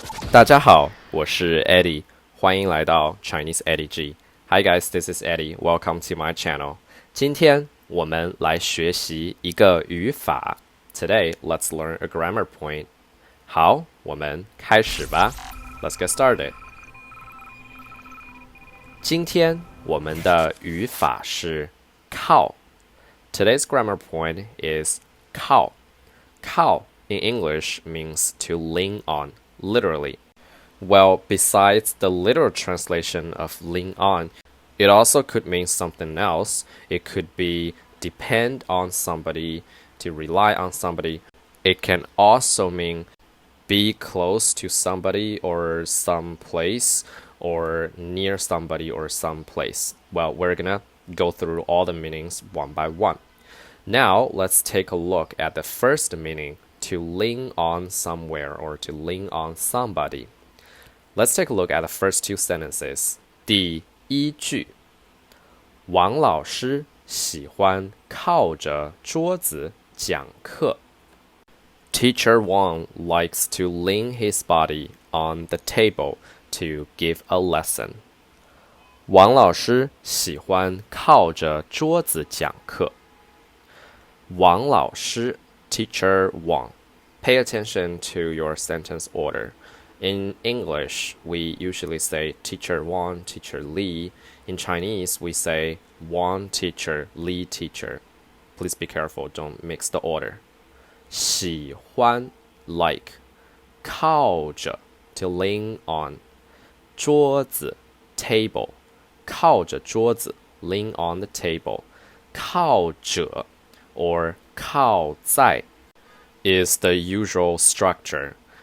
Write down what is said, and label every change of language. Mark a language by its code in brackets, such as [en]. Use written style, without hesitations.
[zh] 大家好，我是 Eddie，欢迎来到 ChineseEddieG。 [en] Hi guys, this is Eddie. Welcome to my channel. [zh] 今天我们来学习一个语法。 [en] Today, let's learn a grammar point. [zh] 好，我们开始吧。 [en] Let's get started. [zh] 今天我们的语法是靠。 [en] Today's grammar point is 靠。靠 in English means to lean on, literally. Well, besides the literal translation of lean on, it also could mean something else. It could be depend on somebody, to rely on somebody. It can also mean be close to somebody or some place, or near somebody or some place. Well, we're gonna go through all the meanings one by one. Now, let's take a look at the first meaning, to lean on somewhere or to lean on somebody. Let's take a look at the first two sentences. [zh] 第一句，王老师喜欢靠着桌子讲课。 [en] Teacher Wang likes to lean his body on the table to give a lesson. [zh] 王老师喜欢靠着桌子讲课。 [en] 王老师 Teacher Wang. Pay attention to your sentence order. In English, we usually say Teacher Wang, Teacher Li. In Chinese, we say Wang teacher, Li teacher. Please be careful, don't mix the order. 喜欢 like 靠着 to lean on 桌子 table 靠着桌子 lean on the table 靠着 or 靠在 is the usual structure.